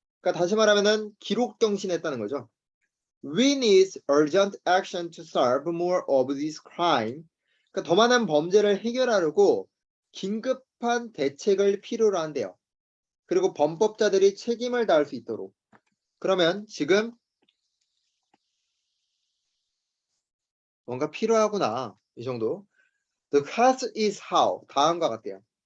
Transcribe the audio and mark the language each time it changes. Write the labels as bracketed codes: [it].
[ko] 그러니까 다시 말하면은 기록 경신했다는 거죠. [en] We need urgent action to solve more of this crime. [ko] 그러니까 더 많은 범죄를 해결하려고 긴급한 대책을 필요로 한대요. 그리고 범법자들이 책임을 다할 수 있도록. 그러면 지금 뭔가 필요하구나. 이 정도. [en] The question is how. [ko] 다음과 같대요.